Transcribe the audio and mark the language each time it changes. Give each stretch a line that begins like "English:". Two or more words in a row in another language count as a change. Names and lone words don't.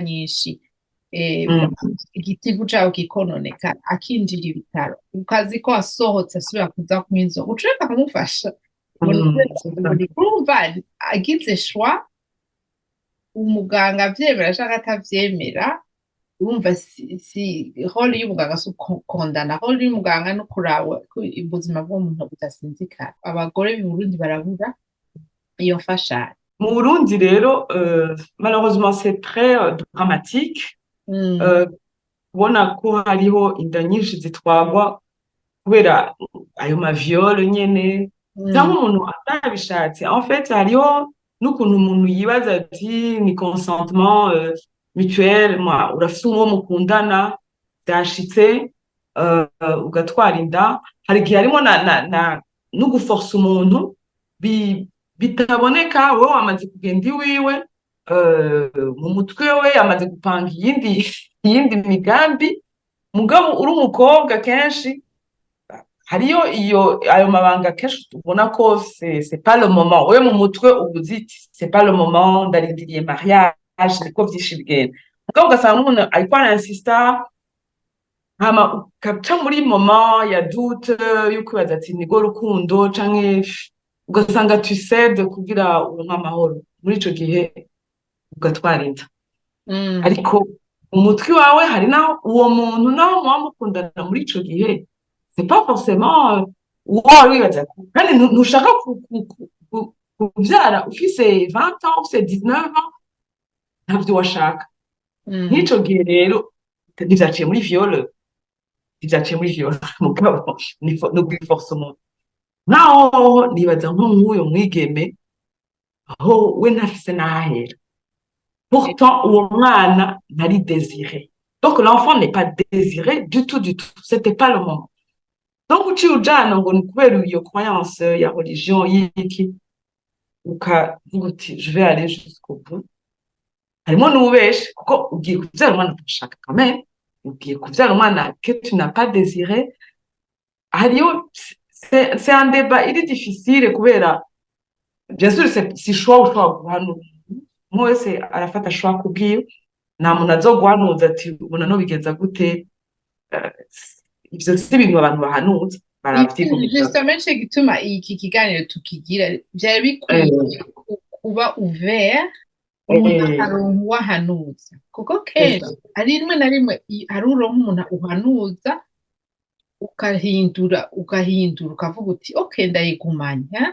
Rundi: nyinshi igitigu cawe kikononeka akinjira ibitaro ukazi ko asohotse asubira kuza kunywa inzoga ucureka kumufasha urumva agize choix umuganga avyemera canke atavyemera urumva si role y'umuganga si ukondana role y'umuganga no kuraba ubuzima bw'umuntu budasinzikara abagore mu Burundi barabura iyo mfashanyo mu Burundi rero
French: malheureusement c'est très dramatique
Rundi: kubona ko hariho inda nyinshi zitwagwa kubera ayo maviole nyene cyangwa umuntu atabishatse
French: en fait
Rundi: hariho n'ukuntu umuntu yibaza ati ni
French: consentement mutuel
Rundi: urafise uwo mukundana byashitse ugatwara inda hari igihe harimo no guforce umuntu bitaboneka wowe wamaze kugenda iwiwe mu mutwe we yamaze gupanga iyindi migambi mugabo uri umukobwa kenshi hariyo ayo mabanga kenshi tubona ko
French: c'est pas le moment,
Rundi: we mu mutwe uba uzi
French: c'est pas le moment,
Rundi: ndarindiriye mariage, niko vyinshi bigenda, mugabo ugasanga umuntu ariko aransista, hama ugaca muri moment ya doute yuko ubaza ati nigo rukundo canke ugasanga
French: tu cede
Rundi: kugira uronke amahoro, muri ico gihe ugatwara inda. Ariko umutwe wawe hari naho uwo muntu naho muba mukundana muri ico gihe
French: c'est pas forcément
Rundi: uwo wari wibaza kandi ntushaka kuvyara ufise 20 ans ufise 19 ans, ntavyo washaka. Nk'ico gihe rero ntivyaciye muri viol mugabo ni force umuntu naho nibaza nko nk'uyo mwigeme aho we ntafise n'ahahera, pourtant uwo mwana ntari désiré,
French: donc l'enfant n'est pas désiré du tout, c'était pas le moment.
Rundi: Donc uciye ujana ngo ni kubera iyo croyance ya religion y'iki ukavuga uti
French: je vais aller jusqu'au bout,
Rundi: harimo n'ububeshi kuko ugiye kuvyara umwana utashaka
French: quand même,
Rundi: ugiye kuvyara umwana
French: que tu n'as pas désiré.
Rundi: Hariyo
French: c'est un débat, il est difficile
Rundi: kubera
French: bien sûr
Rundi: si choix ushobora guhanura umwe wese arafata choix kubwiwe, nta muntu azoguhanuza ati ubona no bigenza gute, ivyo si ibintu abantu bahanuza baravyiga. Justement cyo gituma iki kiganiro tukigira byari bikwiye kuba ouvert, umuntu wahanuza kuko kenshi ari rimwe na rimwe hari uronka umuntu uhanuza ukahindura ukavuga uti okay ndayigumanya.